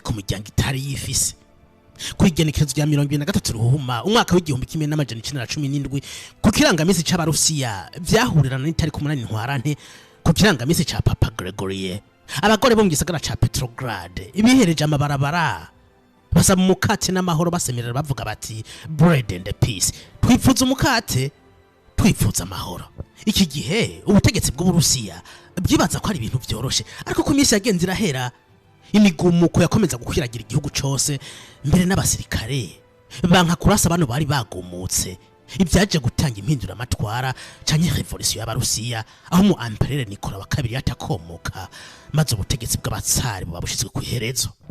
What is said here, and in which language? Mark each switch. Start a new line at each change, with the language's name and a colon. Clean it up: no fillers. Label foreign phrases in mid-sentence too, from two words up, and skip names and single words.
Rundi: ku muryango itari yifise kwigenekerezo rya 2023 ruhuma umwaka w'igihumbi kimwe n'amajana 917 ku kirangamisi c'abarusiya vyahurirana n'itariki 8 ntwarante ku kirangamisi ca Papa Gregory abagore bo mu gisagara ca Petrograd ibihereje amabarabara basaba umukate n'amahoro basemerera bavuga bati bread
English: and peace
Rundi: twifuza umukate twifuza amahoro iki gihe ubutegetsi bw'Uburusiya byibaza ko ari ibintu byoroshe ariko ku minsi yagenze irahera imigumuko yakomeza gukwiragira igihugu cyose mbere n'abasirikare banka kurasa abantu bari bagumutse ibyaje gutanga impindura amatwara canke revolution y'abarusiya aho mu Empereur Nicolas wa kabiri yatakomoka maze ubutegetsi bw'abatsari bubabushizwe ku iherezo